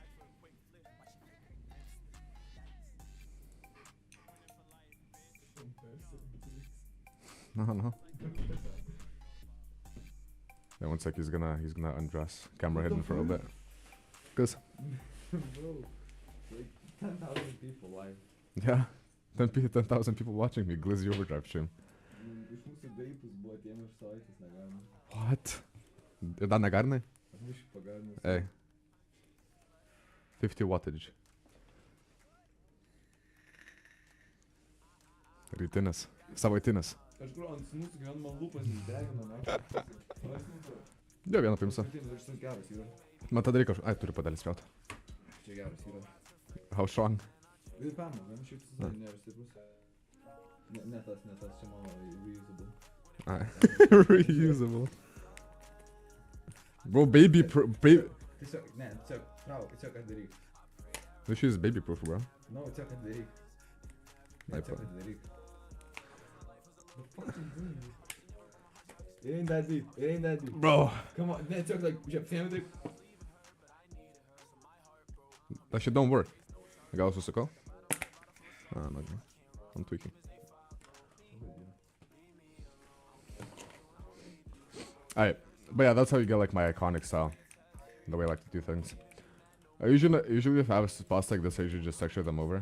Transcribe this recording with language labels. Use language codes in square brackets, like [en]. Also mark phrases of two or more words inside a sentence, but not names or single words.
[en] No. Yeah, one sec, he's gonna undress. Camera hidden for a bit. Cause Bro, like 10,000 people live. yeah, 10,000 people watching me. Glizzy overdrive stream. [lt] Iš mūsų veipus buvo atėmę iš savaitės negalima. What? Ir dar negarnai? Aš biškį pagarinęs. Hey. 50 wattage. Rytinis. Savaitinis. Aš kur ant mūsų gyvenimo lūpas išdegino, ne? Jo, vieną paimsiu. Aš tas geras yra. Man tada reikia... Ai, turiu padelį spjaut. Čia geras yra. [en] How strong? [lt] Ir permas, man šiaip tas nėra stiprus. Ne tas, čia mano reusable. [en] Ai. Reusable. Bro, baby [lt] Tiesiog, ne, tiesiog atidaryk. [en] This shit is baby proof, bro. No, [lt] tiesiog atidaryk. Ne, tiesiog atidaryk. [en] The fuck you doing? It ain't that deep, it ain't that deep. Bro. Come on, [lt] ne, tiesiog, like, žiūrėk, paėmė taip. [en] That shit don't work. [lt] Gal susukau? [en] Ah, no. I'm tweaking. Alright, but yeah, that's how you get like my iconic style. The way I like to do things. I usually if I have spots like this, I usually just texture them over.